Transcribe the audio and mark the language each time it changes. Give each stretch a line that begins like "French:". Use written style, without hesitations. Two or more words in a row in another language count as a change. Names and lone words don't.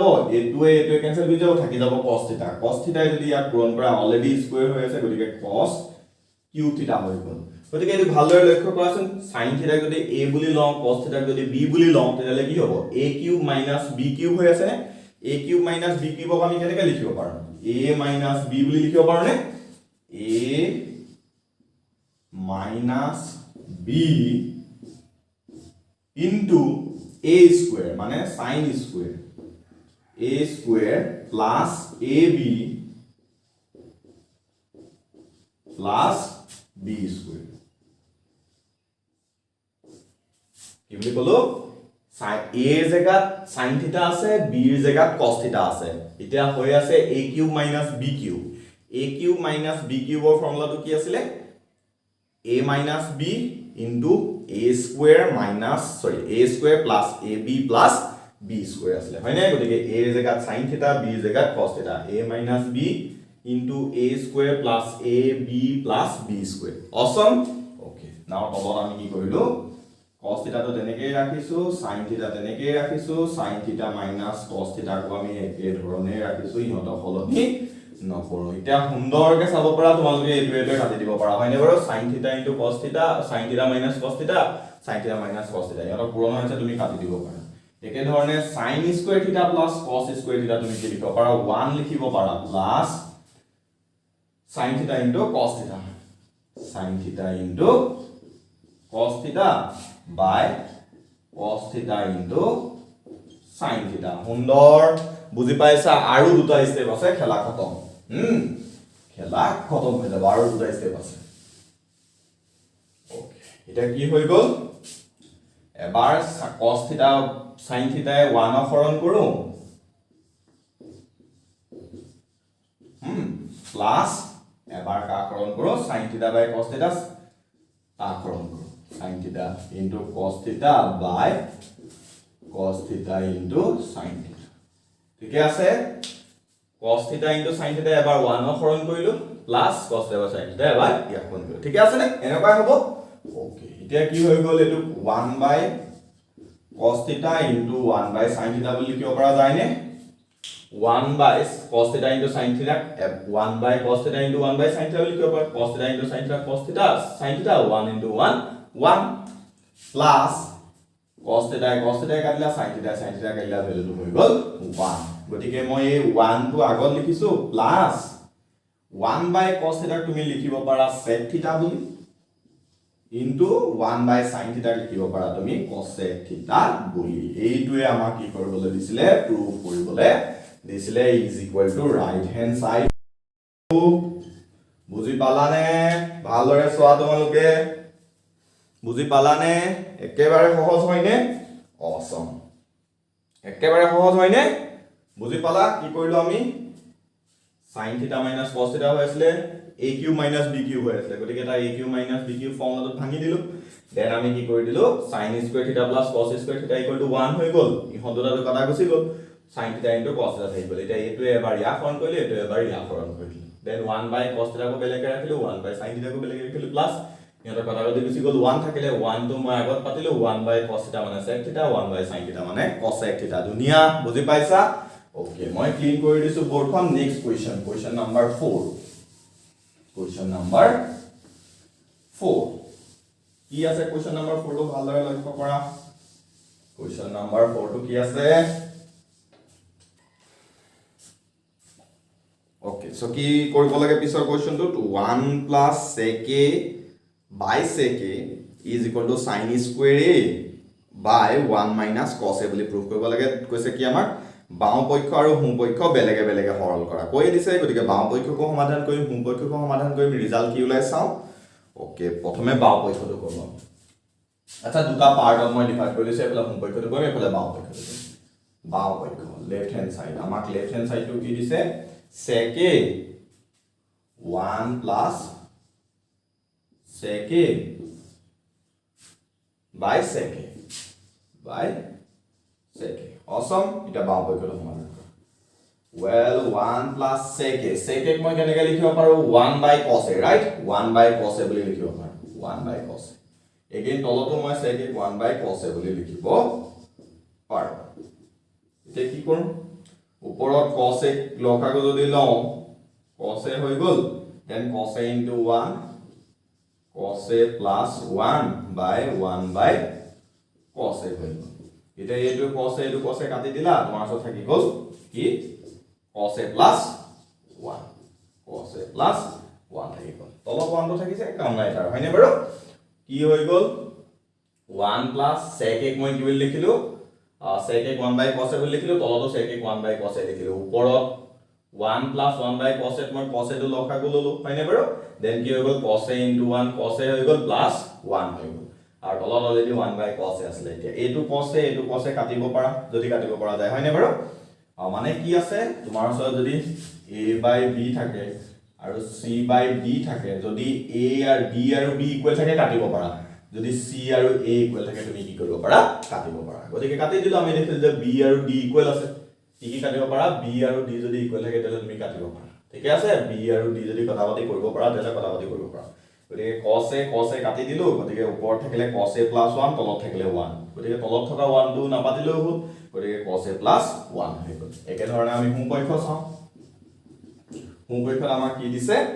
Assamese: এইটোৱে কেনসেল গুচি যাব থাকি যাব
English: cos theta
Assamese: যদি ইয়াক পূৰণ কৰা
English: already square
Assamese: হৈ আছে গতিকে
English: cos cube theta
Assamese: হৈ গল গতিকে এই ভালদৰে লক্ষ্য কৰাচোন
English: sin theta
Assamese: যদি a বুলি লওঁ
English: cos theta
Assamese: যদি b বুলি লওঁ তেতিয়ালে কি হ'ব
English: a cube minus b cube
Assamese: হৈ আছে
English: a cube minus b cube
Assamese: আমি কেনেকৈ লিখিব পাৰো
English: a minus b
Assamese: বুলি লিখিব পাৰো নে a
English: minus b into a square
Assamese: মানে
English: sin square a square plus ab plus b square
Assamese: কি বুলি কলো a জেগাত
English: sin theta
Assamese: আছে b এর জেগাত
English: cos theta
Assamese: আছে এটা হৈ আছে
English: a cube minus b cube
Assamese: ৰ ফৰ্মুলাটো কি আছিল
English: a minus b into a square plus ab plus b square
Assamese: আছিল হয়নে গতিকে a এর জেগাত
English: sin theta
Assamese: b এর জেগাত
English: cos theta a minus b into a square plus ab plus b square awesome okay now
Assamese: তলত আমি কি কৰিলো
English: cos theta
Assamese: তো তেনেকৈ ৰাখিছো
English: sin theta
Assamese: তেনেকৈ ৰাখিছো
English: sin theta minus cos theta
Assamese: কো আমি এই ধৰণে ৰাখিছো ইহত হলনি নকৰো এটা সুন্দৰকে চাব পৰা তোমালোকে এইটোৱে কাটি দিব পাৰা হয়নে বাৰু
English: sin theta into cos theta sin theta minus cos theta sin theta minus cos theta
Assamese: ইয়াৰ পুৰণ হৈছে তুমি কাটি দিব পাৰা একে ধৰণে
English: sin square theta plus cos square theta
Assamese: তুমি কি লিখিব পাৰা 1 লিখিব পাৰা
English: plus sin theta into cos theta sin theta into cos theta by cos theta into sin theta
Assamese: সুন্দৰ বুজি পাইছা আৰু দুটা স্টেপ আছে খেলা খতম খেলা খতম হৈ যাব আৰু দুটা স্টেপ আছে ওকে এটা কি হৈ গল এবাৰ
English: cos theta sin theta 1
Assamese: হৰণ কৰো প্লাস এবাৰ কা হৰণ কৰো
English: sin theta by cos theta
Assamese: তা হৰণ কৰো
English: sin theta into cos theta by cos theta into sin theta
Assamese: ঠিকে আছে
English: cos theta into sin theta
Assamese: এবাৰ 1 ৰ সৰণ কৰিলো প্লাস
English: cos theta sin theta
Assamese: এবাৰ ইয়াক সৰণ কৰিলো ঠিকে আছে নে এনেকৈ হ'ব ওকে এতিয়া কি হৈ গ'ল এটো
English: 1 by cos theta into 1 by sin theta
Assamese: বুলি লিখিব পৰা যায় নে
English: 1 by cos theta into sin theta 1 by cos theta into 1 by sin theta
Assamese: বুলি লিখিব পৰা
English: cos theta into sin theta cos theta sin theta 1 into 1 1 plus cos theta
Assamese: কাটিলা
English: sin theta
Assamese: কাটিলা ভ্যালুটো হৈ গ'ল 1 গতিকে মই এই 1 টো আগত লিখিছো প্লাস
English: 1 by cos theta
Assamese: তুমি লিখিব পাৰা
English: sec theta
Assamese: বুলি
English: into 1 by sin theta
Assamese: লিখিব পাৰা তুমি
English: cosec theta
Assamese: বুলি এইটোৱে আমাক কি কৰিবলৈ দিছিলে প্ৰুভ কৰিবলৈ দিছিলে
English: is equal to right hand side
Assamese: বুজি পালানে ভালদৰে চোৱা তোমালোকে বুজি পালানে একেবাৰে সহজ হয়নে অসম একেবাৰে সহজ হয়নে বুজি পালা কি কৰিলো আমি
English: sin theta minus cos theta
Assamese: হৈ আছিল
English: aq minus bq
Assamese: হৈ আছিল গতিকে এটা
English: aq minus bq
Assamese: ফৰ্মুলাটো ভাঙি দিলো দেন আমি কি কৰি দিলো
English: sin square theta plus cos square theta equal to 1
Assamese: হৈ গল ইহত দুটাটো কাটা গুছি গল
English: sin theta into cos theta
Assamese: হৈ গল এটা এটো এবাৰ ইয়া সৰণ কৰিলে এটো এবাৰ ইয়া সৰণ কৰিলে দেন
English: 1 by cos theta
Assamese: কো বেলেগ ৰাখিলো
English: 1 by sin theta
Assamese: কো বেলেগ ৰাখিলো প্লাস ইহত কাটা গলি গুছি গল 1 থাকিলে 1 টো মই আগত পাতিলো
English: 1 by cos theta
Assamese: মানে
English: sec theta 1 by sin theta
Assamese: মানে
English: cosec theta
Assamese: দুনিয়া বুজি পাইছা ওকে মই ক্লিন কৰি দিছো বৰ্ডখন
English: next question number 4 Question number 4
Assamese: কি আছে
English: question number 4
Assamese: টো ভালদৰে লক্ষ্য কৰা
English: question number 4
Assamese: টো কি আছে
English: okay so
Assamese: কি কৰিব লাগে পিছৰ question টো
English: 1 plus sec a by sec a is equal to sin square a by 1 minus cos a
Assamese: বুলি প্ৰুভ কৰিব লাগে কৈছে কি আমাৰ বাও পক্ষ আৰু হুম পক্ষ বেলেগে বেলেগে হৰল কৰা কৈ দিছে গতিকে বাও পক্ষকো সমাধান কৰিম হুম পক্ষকো সমাধান কৰিম ৰিজাল্ট কি ওলাই চাও ওকে প্ৰথমে বাও পক্ষটো কৰম আচ্ছা দুটা পাৰ্টত মই ডিভাইড কৰি দিছে এফালে হুম পক্ষটো কৰিম এফালে বাও পক্ষটো বাও পক্ষ
English: left hand side
Assamese: আমাক লেফট হ্যান্ড সাইডটো কি দিছে
English: sec a 1 plus sec a by sec
Assamese: a by sec
English: a awesome
Assamese: এটা বাও পক্ষটো সমাধান কৰা
English: well 1 plus sec a
Assamese: মই কেনেকৈ লিখিব পাৰো
English: 1 by cos a right 1 by cos a
Assamese: বুলি লিখিব পাৰো
English: 1 by cos a again
Assamese: তলতো মই
English: sec a 1 by cos a
Assamese: বুলি লিখিব পাৰো এতিয়া কি কৰিম ওপৰত
English: cos a
Assamese: লখাগু যদি লও
English: cos a
Assamese: হৈ গল
English: then cos a into 1 cos a plus 1 by 1 by cos a
Assamese: হৈ গল এটা এটো
English: cos a
Assamese: কাটি দিলা তোমাৰ ওচৰত থাকি গল কি
English: cos a plus 1 cos a plus 1
Assamese: থাকি গল তলত 1 টো থাকিছে কাম নাই তাৰ হয়নে বাৰু কি হৈ গল
English: 1 plus sec a
Assamese: মই কি বুলি লিখিলো
English: sec a 1 by cos a
Assamese: বুলি লিখিলো তলতো
English: sec a 1 by cos
Assamese: a লিখিলো ওপৰত
English: 1 plus 1 by cos a
Assamese: মই
English: cos a
Assamese: টো লখাগু ললো হয়নে বাৰু দেন কি হৈ গল
English: cos a into 1 cos a
Assamese: হৈ গল
English: plus 1
Assamese: হৈ গল আর তলত অলরেডি
English: 1 by cos a
Assamese: আছে এতিয়া এটো
English: cos a
Assamese: কাটিব পাৰা যদি কাটিব পাৰা যায় হয়নে বাৰু মানে কি আছে তোমাৰ ওচৰত যদি
English: a by b
Assamese: থাকে আৰু
English: c by d
Assamese: থাকে যদি a আৰু b আৰু b ইকুৱেল থাকে কাটিব পাৰা যদি c আৰু a ইকুৱেল থাকে তুমি কি কৰিব পাৰা কাটিব পাৰা গতিকে কাটি দিলো আমি দেখিলো যে b আৰু d ইকুৱেল আছে কি কাটিব পাৰা b আৰু d যদি ইকুৱেল থাকে তেলে তুমি কাটিব পাৰা ঠিক আছে b আৰু d যদি কটাকটি কৰিব পাৰা তেলে কটাকটি কৰিব পাৰা গতিকে
English: cos a
Assamese: কাটি দিলো গতিকে ওপৰত থাকিলে
English: cos a plus 1
Assamese: তলত থাকিলে 1 গতিকে তলত থকা 1 টো নাপাতিলেও হ'ল গতিকে
English: cos a plus 1
Assamese: হৈ গল একে ধৰণে আমি হুম পক্ষ চাও হুম পক্ষত আমাক কি দিছে